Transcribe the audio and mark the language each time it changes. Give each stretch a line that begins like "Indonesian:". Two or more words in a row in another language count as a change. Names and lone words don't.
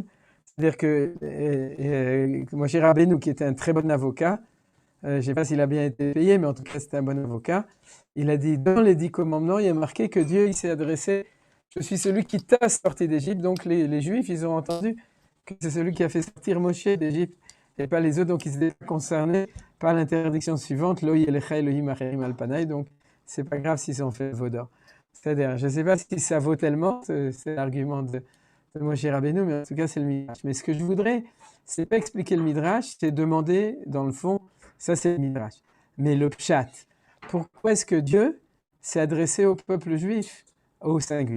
French: C'est-à-dire que Moshe Rabbeinu, qui était un très bon avocat, je ne sais pas s'il a bien été payé, mais en tout cas c'était un bon avocat, il a dit dans les 10 commandements, il y a marqué que Dieu il s'est adressé, je suis celui qui t'a sorti d'Égypte. Donc les Juifs, ils ont entendu que c'est celui qui a fait sortir Moshe d'Égypte et pas les autres, donc ils étaient concernés par l'interdiction suivante,
Hebrew: לא יהיה לך אלהים אחרים על פני,
French: donc c'est pas grave s'ils ont fait veau d'or. C'est-à-dire, je ne sais pas si ça vaut tellement, c'est l'argument de Moshe Rabbeinu, mais en tout cas c'est le Midrash. Mais ce que je voudrais, c'est pas expliquer le Midrash, c'est demander, dans le fond, ça c'est le Midrash. Mais le Pshat, pourquoi est-ce que Dieu s'est adressé au peuple juif au singulier?